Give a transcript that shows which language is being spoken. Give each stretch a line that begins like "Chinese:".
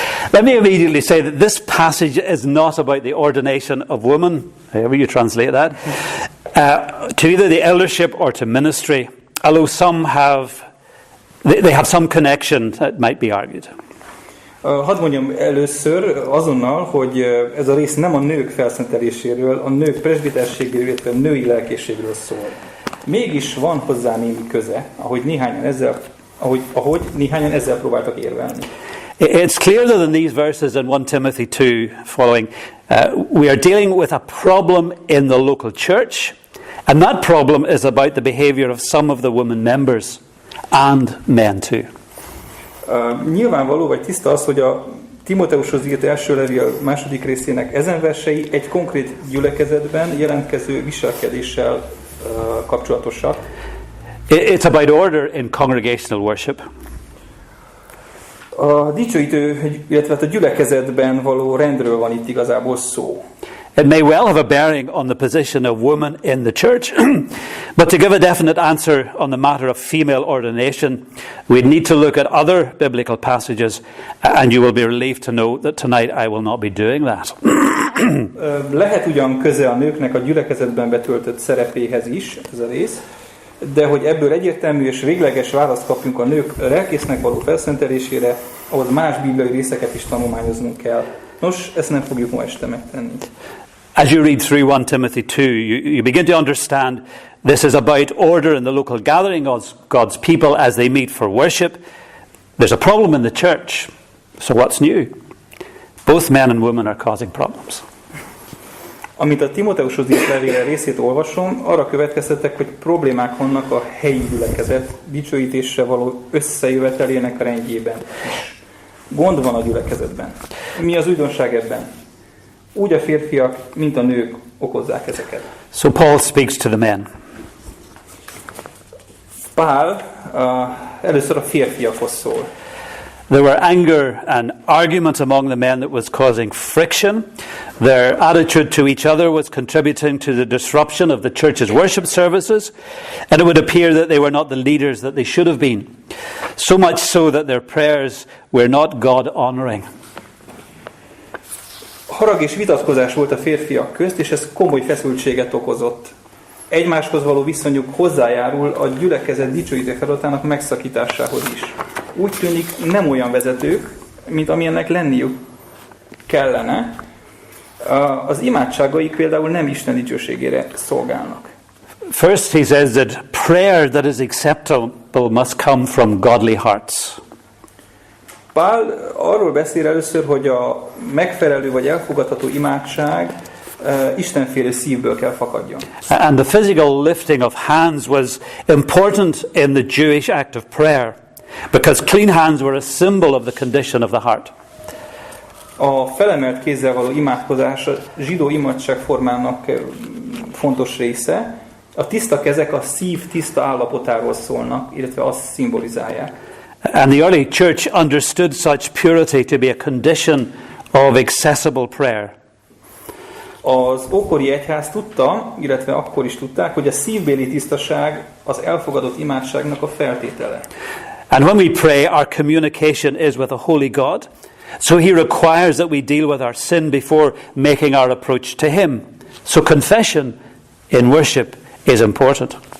English: Let me immediately say that this passage is not about the ordination of women, however you translate that, to either the eldership or to ministry, although some have, they have some connection, that might be argued.
Hungarian: Hadd mondjam először azonnal, hogy ez a rész nem a nők felszenteléséről, a nők presbiterségéről, illetve a női lelkészségről szól. Mégis van hozzá némi köze, ahogy néhányan ezzel próbáltak érvelni.
English: It's clear that in these verses in 1 Timothy 2 following, we are dealing with a problem in the local church, and that problem is about the behavior of some of the women members and men too.
Hungarian: Nyilvánvaló vagy tiszta az, hogy a Timóteushoz írt első levél második részének ezen versei egy konkrét gyülekezetben jelentkező viselkedéssel kapcsolatosak.
English: It's about order in congregational worship.
Hungarian: A dicsőítő, illetve a gyülekezetben való rendről van itt igazából szó.
English: It may well have a bearing on the position of women in the church, but to give a definite answer on the matter of female ordination, we'd need to look at other biblical passages, and you will be relieved to know that tonight I will not be doing that.
Hungarian: Lehet ugyan köze a nőknek a gyülekezetben betöltött szerepéhez is, ez a rész, de hogy ebből egyértelmű és végleges választ kapjunk a nők lelkésznek való felszentelésére, ahhoz más bibliai részeket is tanulmányoznunk kell. Nos, ezt nem fogjuk ma este megtenni.
English: As you read through 1 Timothy 2, you begin to understand this is about order in the local gathering of God's people as they meet for worship. There's a problem in the church, so what's new? Both men and women are causing problems.
Hungarian: Amint a Timóteushoz írt levéle részét olvasom, arra következtetek, hogy problémák vannak a helyi gyülekezet dicsőítésre való összejövetelének a rendjében. Gond van a gyülekezetben. Mi az újdonság ebben? Úgy a férfiak, mint a nők okozzák ezeket.
English: So Paul speaks to the men.
Hungarian: Pál először a férfiakhoz szól.
English: There were anger and argument among the men that was causing friction. Their attitude to each other was contributing to the disruption of the church's worship services, and it would appear that they were not the leaders that they should have been. So much so that their prayers were not God-honoring.
Hungarian: Harag és vitatkozás volt a férfiak közt, és ez komoly feszültséget okozott. Egymáshoz való viszonyuk hozzájárul a gyülekezet dicsőítő feladatának megszakításához is. Úgy tűnik, nem olyan vezetők, mint amilyennek lenniük kellene. Az imádságaik például nem Isten dicsőségére szolgálnak.
English: First he says that prayer that is acceptable must come from godly hearts.
Hungarian: Pál arról beszél először, hogy a megfelelő vagy elfogadható imádság istenfélő szívből kell fakadjon.
English: And the physical lifting of hands was important in the Jewish act of prayer, because clean hands were a symbol of the condition of the heart.
Hungarian: A felemelt kézzel való imádkozás a zsidó imádságformának fontos része. A tiszta kezek a szív tiszta állapotáról szólnak, illetve azt szimbolizálják.
English: And the early church understood such purity to be a condition of accessible prayer.
Hungarian: Az ókori egyház tudta, illetve akkor is tudták, hogy a szívbéli tisztaság az elfogadott imádságnak a feltétele.
English: And when we pray, our communication is with a holy God. So he requires that we deal with our sin before making our approach to him. So confession in worship is important.